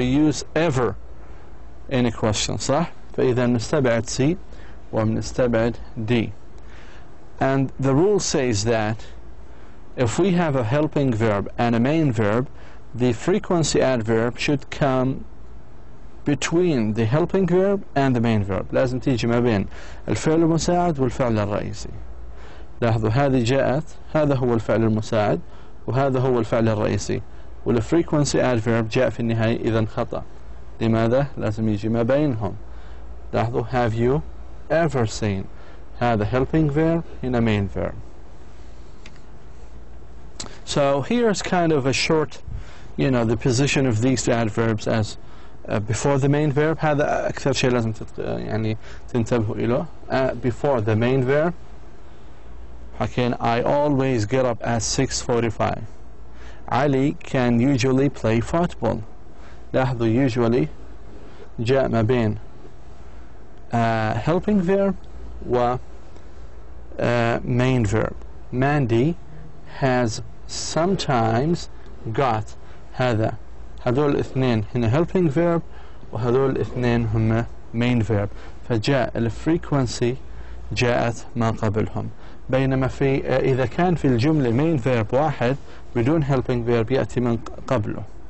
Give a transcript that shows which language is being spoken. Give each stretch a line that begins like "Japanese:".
English: We use ever in a question,
Arabic: صح؟ فإذا نستبعد C ونستبعد D.
English: And the rule says that if we have a helping verb and a main verb, the frequency adverb should come between the helping verb and the main verb.
Arabic: لازم تيجي ما بين الفعل المساعد والفعل الرئيسي. لاحظوا هذه جاءت، هذا هو الفعل المساعد وهذا هو الفعل الرئيسي، والفريكونسي adverb جاء في النهاية إذا خطأ. لماذا؟ لازم يجي ما بينهم. لاحظوا
English: have you ever seen. هذا helping verb هنا main verb. So here's kind of a short, the position of these two adverbs as before the main verb.
Arabic: هذا أكثر شيء لازم تنتبهوا إليه.
English: Before the main verb
Arabic: حكينا
English: I always get up at 6:45. Ali can usually play football.
Arabic: لاحظوا
English: usually
Arabic: جاء ما بين
English: helping verb و main verb. Mandy has sometimes got.
Arabic: هذول الاثنين هنا helping verb وهذول الاثنين هم main verb. فجاء الفريكونسي جاءت ما قبلهم. بينما إذا كان في الجملة main verb واحد بدون helping verb يأتي من قبله.